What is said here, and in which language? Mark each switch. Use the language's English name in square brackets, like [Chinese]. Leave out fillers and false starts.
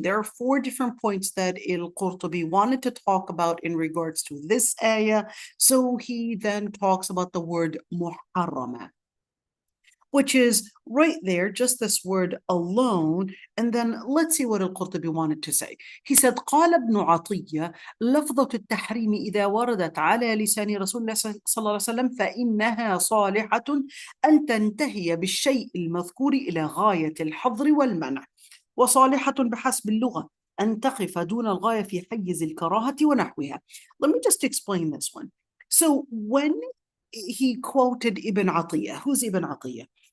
[English] There are 4 different points that al-Qurtubi wanted to talk about in regards to this ayah. So he then talks about the word muharrama, which is right there, just this word alone. And then let's see what al-Qurtubi wanted to say. He said, [Arabic] قال ابن عطية لفظة التحريم إذا وردت على لسان رسول الله صلى الله عليه وسلم فإنها صالحة أن تنتهي بالشيء المذكور إلى غاية الحظر والمنع، وصالحة بحسب اللغة أن تقف دون الغاية في حيز الكراهة ونحوها. [English] Let me just explain this one. So when he quoted Ibn Atiyah, who's Ibn Atiyah?